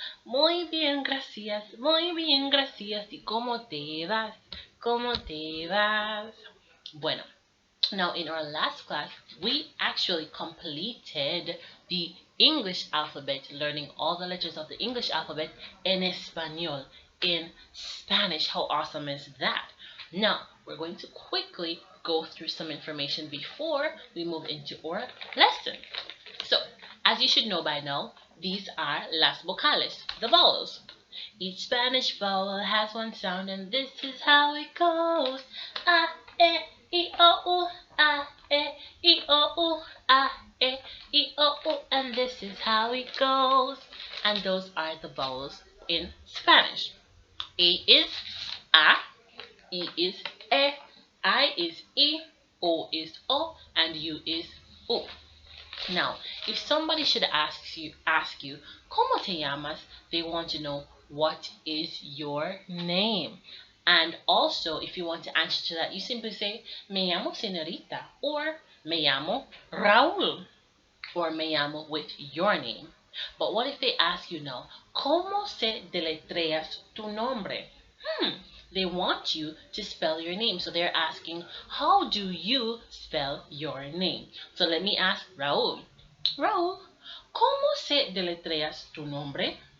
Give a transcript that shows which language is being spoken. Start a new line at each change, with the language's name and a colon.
Spanish: Muy bien, gracias, muy bien, gracias. ¿Y cómo te vas? ¿Cómo te vas?
English: Bueno, now in our last class, we actually completed the English alphabet, learning all the letters of the English alphabet in Espanol, in Spanish. How awesome is that? Now, we're going to quickly go through some information before we move into our lesson. So, as you should know by now, these are
Spanish: las vocales,
English: the vowels. Each Spanish vowel has one sound, and this is how it goes. A, E, I, O, U, A, E, I, O, U, A, E, I, O, U, and this is how it goes. And those are the vowels in Spanish. A is A, I is E, I is I, O is O, and U is U. Now, if somebody should ask you,
Spanish: ¿Cómo te llamas?
English: They want to know what is your name. And also, if you want to answer to that, you simply say,
Spanish: Me llamo señorita,
English: or
Spanish: Me llamo Raúl,
English: or
Spanish: Me llamo
English: with your name. But what if they ask you now,
Spanish: ¿Cómo se deletreas tu nombre?
English: They want you to spell your name. So they're asking, how do you spell your name? So let me ask Raúl.
Spanish: Raúl, ¿cómo se deletreas tu nombre?